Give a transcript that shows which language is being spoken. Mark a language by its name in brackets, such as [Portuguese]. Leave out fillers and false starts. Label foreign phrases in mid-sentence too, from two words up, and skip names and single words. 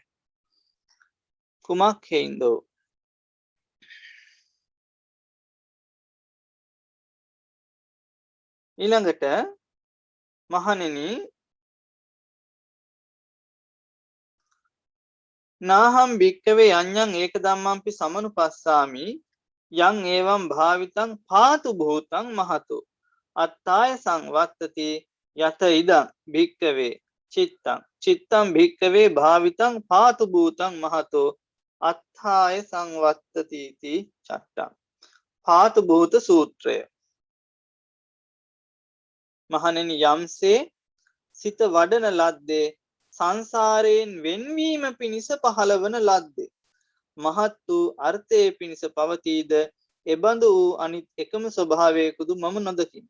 [Sinhala] කුමක් හේින්දෝ? ඊළඟට මහණෙනි [Pali] නාහම් භික්කවේ අඤ්ඤං ඒක ධම්මම්පි සමනුපස්සාමි යං එවං භාවිතං පාතු භූතං මහතෝ අත්තාය සංවත්තති යත ඉදං භික්කවේ චිත්තං චිත්තං භික්කවේ භාවිතං පාතු භූතං මහතෝ අත්තාය සංවත්තති इति චට්ටං. [Sinhala] පාතු භූත සූත්‍රය. මහණෙනි යම්සේ සිත වඩන ලද්දේ සංසාරයෙන් වෙන්වීම පිණිස පහළවන ලද්දේ මහත් වූ අර්ථයේ පිණිස පවතීද එබඳු වූ අනිත් එකම ස්වභාවයකුදු මම නොදකිමි.